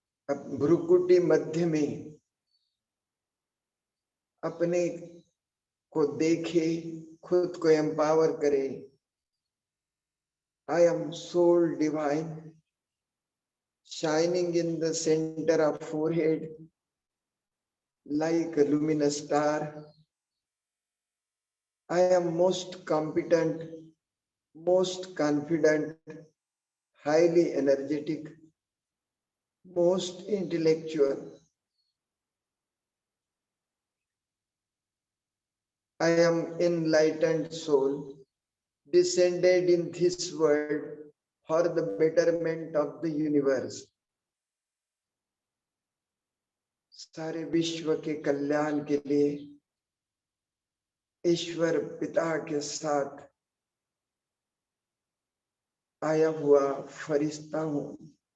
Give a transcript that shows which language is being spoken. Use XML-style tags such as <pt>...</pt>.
<hi>अब भ्रुकुटी मध्य में अपने को देखे, खुद को एम्पावर करे।</hi> <en>I am soul divine shining in the center of forehead like a luminous star. I am most competent, most confident, highly energetic, most intellectual. I am enlightened soul, descended in this world for the betterment of the universe.</en> <hi>सारे विश्व के कल्याण के लिए ईश्वर पिता के साथ आया हुआ फरिश्ता हूं।</hi>